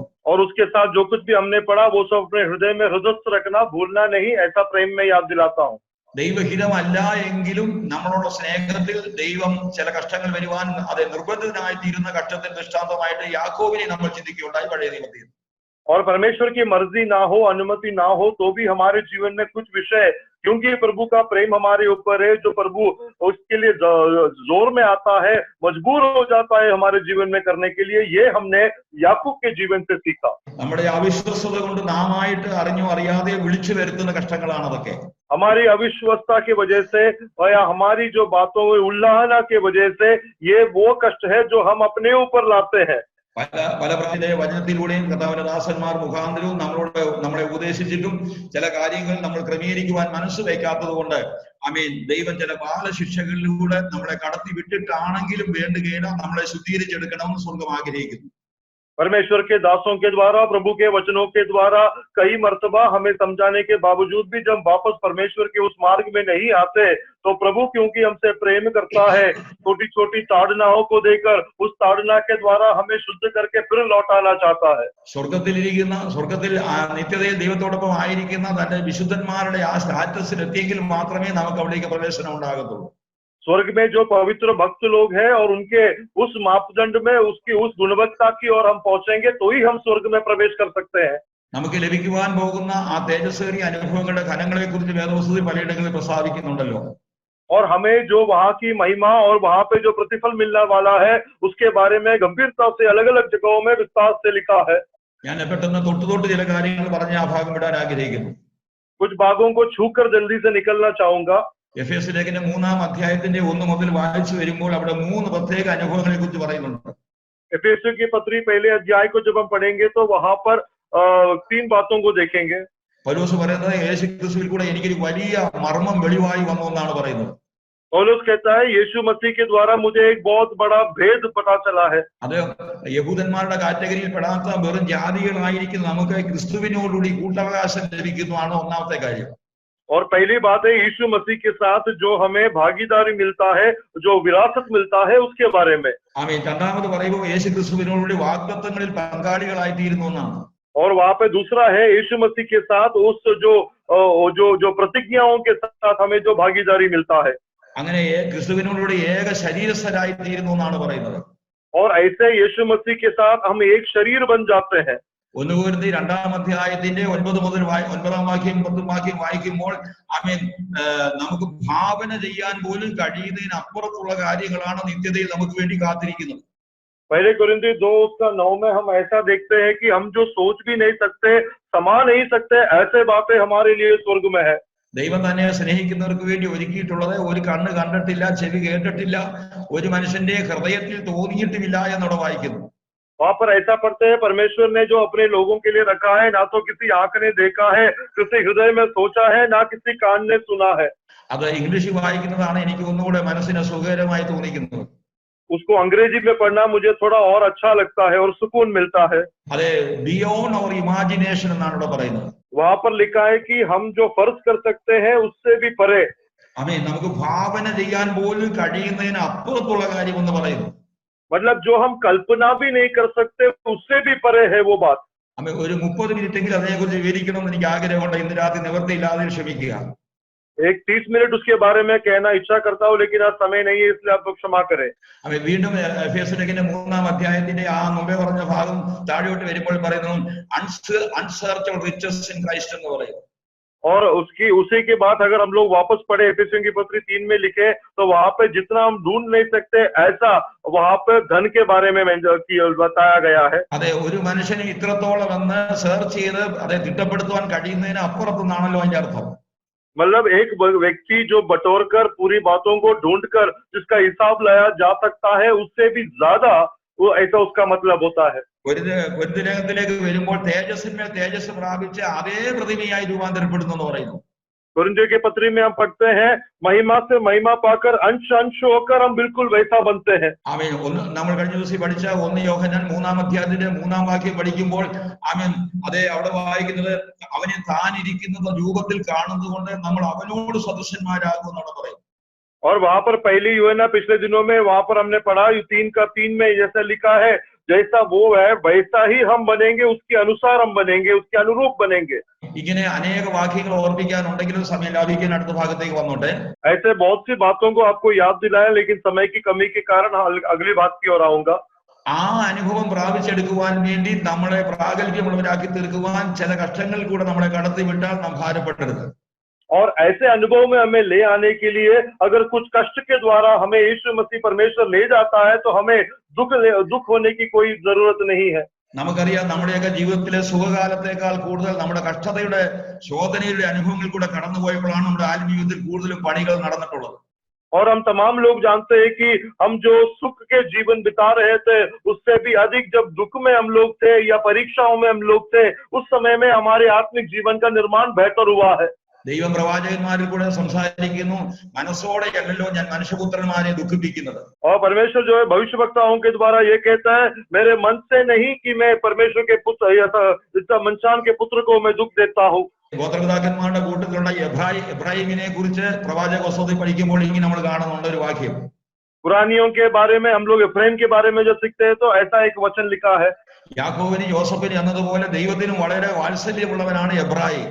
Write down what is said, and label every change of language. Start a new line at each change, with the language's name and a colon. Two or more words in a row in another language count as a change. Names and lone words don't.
Hindi: और उसके साथ जो कुछ भी हमने पढ़ा वो सब अपने हृदय में हृदयस्थ रखना, भूलना नहीं, ऐसा प्रेम में याद दिलाता हूँ।
Malayalam: ദൈവഹിതമല്ല എങ്കിലും നമ്മളോട് സ്നേഹത്തിൽ ദൈവം ചില കഷ്ടങ്ങൾ വരുവാൻ അത് നിർബന്ധിതനായി തീരുന്ന കഷ്ടത്തിന് ദൃഷ്ടാന്തമായിട്ട് യാക്കോബിനെ നമ്മൾ ചിന്തിക്കുകയുണ്ടായി പഴയ നിയമത്തിൽ.
Hindi: और परमेश्वर की मर्जी ना हो, अनुमति ना हो तो भी हमारे जीवन में कुछ विषय, क्योंकि प्रभु का प्रेम हमारे ऊपर है, जो प्रभु उसके लिए जोर में आता है, मजबूर हो जाता है हमारे जीवन में करने के लिए, ये हमने याकूब के जीवन से सीखा।
Malayalam: നമ്മുടെ അവിശ്വസ്തത കൊണ്ട് നാമായിട്ട് അറിഞ്ഞോ അറിയാതെ വിളിച്ചു വരുത്തുന്ന കഷ്ടങ്ങളാണ് അതൊക്കെ.
Hindi: हमारी अविश्वसता की वजह से या हमारी जो बातों में उल्लाहना की वजह से ये वो कष्ट है जो हम अपने ऊपर लाते हैं।
Malayalam: പല വചനത്തിലൂടെയും കർത്താവിന്റെ ദാസന്മാർ മുഖാന്തരവും നമ്മളെ ഉപദേശിച്ചിട്ടും ചില കാര്യങ്ങൾ നമ്മൾ ക്രമീകരിക്കുവാൻ മനസ്സ് വയ്ക്കാത്തത് കൊണ്ട് ദൈവം ചില ബാലശിക്ഷകളിലൂടെ നമ്മളെ കടത്തി വിട്ടിട്ടാണെങ്കിലും വേണ്ടുകയില്ല നമ്മളെ ശുദ്ധീകരിച്ചെടുക്കണമെന്ന് സ്വർഗം ആഗ്രഹിക്കുന്നു.
Hindi: परमेश्वर के दासों के द्वारा, प्रभु के वचनों के द्वारा कई मर्तबा हमें समझाने के बावजूद भी जब वापस परमेश्वर के उस मार्ग में नहीं आते, तो प्रभु क्योंकि हमसे प्रेम करता है, छोटी छोटी ताड़नाओं को देकर उस ताड़ना के द्वारा हमें शुद्ध करके फिर लौटाना चाहता है।
Malayalam: സ്വർഗത്തിൽ നിത്യതയിൽ ദൈവത്തോടൊപ്പം ആയിരിക്കുന്ന തന്റെ വിശുദ്ധന്മാരുടെ ആ സ്റ്റാറ്റസിൽ എത്തിയെങ്കിൽ മാത്രമേ നമുക്ക് അവിടേക്ക് പ്രവേശനം ഉണ്ടാകത്തുള്ളൂ.
Hindi: स्वर्ग में जो पवित्र भक्त लोग हैं और उनके उस मापदंड में, उसकी उस गुणवत्ता की ओर हम पहुंचेंगे तो ही हम स्वर्ग में प्रवेश कर सकते हैं।
Malayalam: നമുക്ക് ലഭിക്കുവാൻ പോകുന്ന ആ തേജസ്സേറിയ അനുഭവങ്ങളുടെ ഘനങ്ങളെ കുറിച്ച് വേദപുസ്തകത്തിൽ പലയിടങ്ങളിൽ പ്രസ്താവിക്കുന്നുണ്ടല്ലോ.
Hindi: और हमें जो वहां की महिमा और वहां पे जो प्रतिफल मिलने वाला है उसके बारे में गंभीरता से अलग अलग जगहों में विस्तार से लिखा है।
Malayalam: ഞാൻ പെട്ടെന്ന് തൊട്ട് ചില കാര്യങ്ങൾ പറഞ്ഞ് ആ ഭാഗം വിടാൻ ആഗ്രഹിക്കുന്നു.
Hindi: कुछ भागों को छूकर जल्दी से निकलना चाहूंगा।
Malayalam: എഫേസ്യ ലേഖനം 3-ാം അധ്യായത്തിന്റെ 1 മുതൽ വായിച്ചു വരുമ്പോൾ അവിടെ 3 പ്രത്യേക അനുഭവങ്ങളെ കുറിച്ച് പറയുന്നുണ്ട്.
Hindi: एफेसियों की पत्री पहले अध्याय को जब हम पढ़ेंगे तो वहां पर 3 बातों को देखेंगे।
Malayalam: പൗലോസ് പറയുന്നത് യേശുക്രിസ്തുവിൽ കൂടെ എനിക്കൊരു വലിയ മർമ്മം വെളിവായി വന്നു എന്നാണ് പറയുന്നത്.
Hindi: पौलुस कहता है यीशु मसीह के द्वारा मुझे एक बहुत बड़ा भेद पता चला है।
Malayalam: അത് യഹൂദന്മാരുടെ കാറ്റഗറിയിൽ പെടാത്ത വെറും ജാതികളായിരിക്കുന്ന നമുക്ക് ക്രിസ്തുവിനോടുകൂടി കൂട്ടവകാശം ലഭിക്കുന്നതാണ് ഒന്നാമത്തെ കാര്യം.
Hindi: और पहली बात है यीशु मसीह के साथ जो हमें भागीदारी मिलता है, जो विरासत मिलता है, उसके बारे में।
Malayalam: രണ്ടാമത് പറയുമ്പോൾ യേശു ക്രിസ്തുവിനോടുകൂടി വാഗ്ദത്തങ്ങളിൽ പങ്കാളികളായി തീരുന്നു എന്നാണ്.
Hindi: और वहां पे दूसरा है यीशु मसीह के साथ उस जो प्रतिज्ञाओं के साथ हमें जो भागीदारी मिलता है,
Malayalam: അങ്ങനെ ക്രിസ്തുവിനോടുകൂടി ഏക ശരീരസ്ഥരായി തീരുന്നു എന്നാണ് പറയുന്നത്.
Hindi: और ऐसे यीशु मसीह के साथ हम एक शरीर बन जाते हैं।
Malayalam: 1 കൊരിന്ത്യർ 2-ാം അധ്യായത്തിന്റെ 9 മുതൽ 9-ാം വാക്യം 10-ാം വാക്യം വായിക്കുമ്പോൾ നമുക്ക് ഭാവന ചെയ്യാൻ പോലും കഴിയുന്നതിന് അപ്പുറത്തുള്ള കാര്യങ്ങളാണ് നിത്യതയിൽ നമുക്ക് വേണ്ടി കാത്തിരിക്കുന്നത്.
Hindi: पहले कोरिन्थियों 2:9 में हम ऐसा देखते हैं कि हम जो सोच भी नहीं सकते, समा नहीं सकते, ऐसे बातें हमारे लिए स्वर्ग में है।
Malayalam: ദൈവം തന്നെ സ്നേഹിക്കുന്നവർക്ക് വേണ്ടി ഒരുക്കിയിട്ടുള്ളത് ഒരു കണ്ണ് കണ്ടിട്ടില്ല, ചെവി കേട്ടിട്ടില്ല, ഒരു മനുഷ്യന്റെ ഹൃദയത്തിൽ തോന്നിയിട്ടുമില്ല എന്നവിടെ വായിക്കുന്നു.
Hindi: वहां पर ऐसा पढ़ते हैं परमेश्वर ने जो अपने लोगों के लिए रखा है, ना तो किसी आंख ने देखा है, किसी हृदय में सोचा है, ना किसी कान ने सुना है।
Malayalam: അത് ഇംഗ്ലീഷിൽ വായിക്കുന്നതാണ് എനിക്ക് ഒന്നുകൂടെ മനസ്സിന് സുഖകരമായി തോന്നിക്കുന്നത്.
Hindi: उसको अंग्रेजी में पढ़ना मुझे थोड़ा और अच्छा लगता है और सुकून मिलता है।
English: are beyond our imagination
Malayalam: എന്നാണ് ഇവിടെ പറയുന്നത്.
Hindi: वहां पर लिखा है कि हम जो फर्ज कर सकते हैं उससे भी परे,
Malayalam: നമുക്ക് ഭാവന ചെയ്യാൻ പോലും കഴിയുന്നതിന് അപ്പുറത്തുള്ള കാര്യം എന്ന് പറയുന്നു.
Hindi: मतलब जो हम कल्पना भी नहीं कर सकते उससे भी परे है वो बात।
Malayalam: ഒരു 30 മിനിറ്റെങ്കിലും അതിനെക്കുറിച്ച് വിവരിക്കണമെന്ന് എനിക്ക് ആഗ്രഹമുണ്ട്. ഇന്ന് രാത്രി നിവൃത്തിയില്ലാതെ ക്ഷമിക്കുക.
Hindi: एक 30 मिनट उसके बारे में कहना इच्छा करता हूँ, लेकिन आज समय नहीं है, इसलिए आप लोग क्षमा करें।
Malayalam: വീണ്ടും എഫേസ്യ ലേഖനം 3-ാം അധ്യായത്തിന്റെ ആ മുമ്പേ പറഞ്ഞ ഭാഗം താഴോട്ട് വരുമ്പോൾ പറയുന്നു
English: unsearchable riches in Christ
Malayalam: എന്ന് പറയുന്നു.
Hindi: और उसी के बाद अगर हम लोग वापस पढ़े एफेसियों की पत्री 3 में लिखे तो वहां पे जितना हम ढूंढ नहीं सकते ऐसा वहां पे धन के बारे में बताया गया है.
Malayalam: അതെ, ഒരു മനുഷ്യന് ഇത്രത്തോളം എന്ന് സെർച്ച് ചെയ്ത് അതെ തിട്ടപ്പെടുത്തുവാൻ കഴിയുന്നതിന് അപ്പുറത്തുനിന്നാണല്ലോ അതിന്റെ അർത്ഥം.
Hindi: मतलब एक व्यक्ति जो बटोरकर पूरी बातों को ढूंढकर जिसका हिसाब लाया जा सकता है, उससे भी ज्यादा वो ऐसा उसका मतलब होता है.
Malayalam: കൊരിന്ത്യലേഖനത്തിലേക്ക് വരുമ്പോൾ തേജസ്സിന്മേൽ തേജസ് പ്രാപിച്ച് അതേ പ്രതിമയായി രൂപാന്തരപ്പെടുന്നു എന്ന് പറയുന്നു.
Hindi: कोरिन्थियों के पत्री में हम पढ़ते हैं, महिमा से महिमा पाकर अंश अंश होकर हम बिल्कुल वैसा बनते हैं.
Malayalam: ആമേൻ. നമ്മൾ കഴിഞ്ഞ ദിവസം പഠിച്ച 1 യോഹന്നാൻ 3-ാം അധ്യായത്തിന്റെ 3-ാം വാക്യം പഠിക്കുമ്പോൾ ആമേൻ അതേ അവിടെ വായിക്കുന്നത് അവനെ താൻ ഇരിക്കുന്ന രൂപത്തിൽ കാണുന്നതുകൊണ്ട് നമ്മൾ അവനോട് സദൃശന്മാരാകും എന്നാണ് പറയുന്നത്.
Hindi: और वहां पर पहली यूहन्ना पिछले दिनों में वहां पर हमने पढ़ा 3:3 में जैसा लिखा है, जैसा वो है वैसा ही हम बनेंगे, उसके अनुसार हम बनेंगे, उसके अनुरूप बनेंगे.
Malayalam: ഇങ്ങനെ അനേക വാക്യങ്ങൾ ഓർമ്മിക്കാനുണ്ടെങ്കിലും സമയം ലാഭിക്കാൻ അടുത്ത ഭാഗത്തേക്ക് വന്നോട്ടെ.
Hindi: ऐसे बहुत सी बातों को आपको याद दिलाया, लेकिन समय की कमी के कारण अगली बात की ओर आऊंगा.
Malayalam: ആ അനുഭവം പ്രാപിച്ചെടുക്കുവാൻ വേണ്ടി നമ്മളെ പ്രാഗൽഭ്യമുള്ളവരാക്കി തീർക്കുവാൻ ചില കഷ്ടങ്ങൾ കൂടെ നമ്മളെ കടത്തി വിട്ടാൽ നാം ഭാരപ്പെടരുത്.
Hindi: और ऐसे अनुभव में हमें ले आने के लिए अगर कुछ कष्ट के द्वारा हमें यीशु मसीह परमेश्वर ले जाता है तो हमें दुख होने की कोई जरूरत नहीं है.
Malayalam: നമുക്കറിയാം നമ്മുടെയൊക്കെ ജീവിതത്തിലെ സുഖകാലത്തേക്കാൾ കൂടുതൽ നമ്മുടെ കഷ്ടതയുടെ ശോധനയുടെ അനുഭവങ്ങൾ കൂടെ കടന്നുപോയപ്പോഴാണ് നമ്മുടെ ആത്മീയത്തിൽ കൂടുതലും പണികൾ നടന്നിട്ടുള്ളത്.
Hindi: और हम तमाम लोग जानते हैं कि हम जो सुख के जीवन बिता रहे थे उससे भी अधिक जब दुख में हम लोग थे या परीक्षाओं में हम लोग थे, उस समय में हमारे आत्मिक जीवन का निर्माण बेहतर हुआ है.
Malayalam: ദൈവം പ്രവാചകന്മാരിൽ കൂടെ സംസാരിക്കുന്നു, മനസ്സോടെ അല്ലല്ലോ ഞാൻ മനുഷ്യപുത്രന്മാരെ ദുഃഖിപ്പിക്കുന്നത്.
Hindi: और परमेश्वर जो है भविष्यवक्ताओं के द्वारा ये कहता है, मेरे मन से नहीं कि मैं परमेश्वर के पुत्र इंसान के पुत्र को मैं दुख देता हूँ.
Malayalam: ഗോത്രപിതാക്കന്മാരുടെ കൂട്ടത്തിലുള്ള എബ്രാഹിമിനെ കുറിച്ച് പ്രവാചക പുസ്തകത്തിൽ പഠിക്കുമ്പോൾ ഇങ്ങനെ നമ്മൾ കാണുന്നുണ്ട് ഒരു വാക്യം.
Hindi: पुरानियों के बारे में हम लोग एफ्राइम के बारे में जब सीखते हैं तो ऐसा एक वचन लिखा है,
Malayalam: യാക്കോബിന് യോസഫിന് എന്നതുപോലെ ദൈവത്തിനും വളരെ വാത്സല്യമുള്ളവനാണ് എബ്രാഹിം.